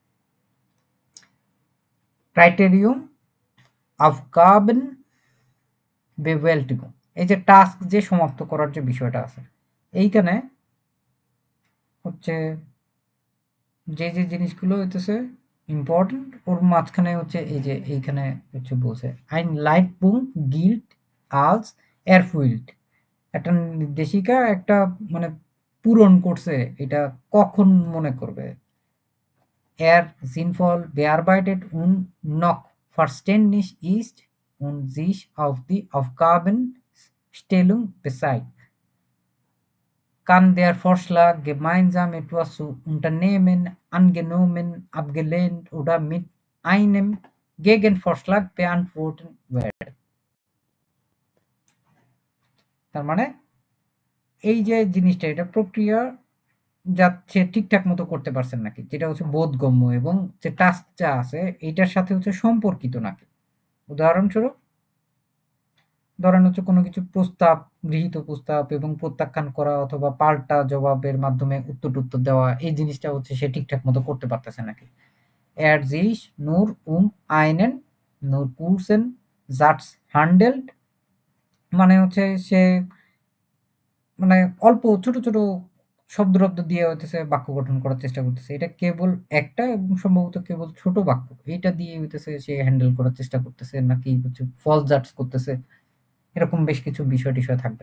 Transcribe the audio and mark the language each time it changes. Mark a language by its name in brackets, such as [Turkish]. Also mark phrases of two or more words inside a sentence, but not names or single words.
[Bangla] ক্রাইটেরিয়ন Aufgabenbewältigung এই যে টাস্ক যে সমাপ্ত করার যে বিষয়টা আছে। এইখানে হচ্ছে যে জিনিসগুলো হইতেছে ইম্পোর্টেন্ট ওর মাঝখানে হচ্ছে এই যে এইখানে হচ্ছে বলছে [German] Ein Leitpunkt gilt als erfüllt [Bangla] একটা নির্দেশিকা একটা মানে পূরণ করছে এটা কখন মনে করবে? [German] sinnvoll bearbeitet und noch verständlich ist und sich auf die Aufgabenstellung bezieht. Kann der Vorschlag, gemeinsam etwas zu unternehmen, angenommen, abgelehnt oder mit einem Gegenvorschlag beantwortet werden? [Bangla] তার মানে এই যে জিনিসটা এটা প্রক্রিয়া সে ঠিকঠাক মতো করতে পারছেন নাকি? যেটা হচ্ছে বোধগম্য এবং যে টাস্কটা আছে এইটার সাথে হচ্ছে সম্পর্কিত নাকি? উদাহরণস্বরূপ ধরেন হচ্ছে কোনো কিছু গৃহীত প্রস্তাব এবং প্রত্যাখ্যান করা অথবা পাল্টা জবাবের মাধ্যমে উত্তর-টুত্তর দেওয়া এই জিনিসটা হচ্ছে সে ঠিকঠাক মতো করতে পারতেছে নাকি? [German] Er sich nur einen nur kurzen Satz handelt [Bangla] মানে হচ্ছে সে মানে অল্প ছোট শব্দ-টব্দ দিয়ে হইতেছে বাক্য গঠন করার চেষ্টা করতেছে। এটা কেবল একটা এবং সম্ভবত কেবল ছোট বাক্য। এইটা দিয়ে হইতেছে সে হ্যান্ডেল করার চেষ্টা করতেছে নাকি হচ্ছে ফলস ডার্টস করতেছে। এরকম বেশ কিছু বিষয়-টিষয় থাকবে।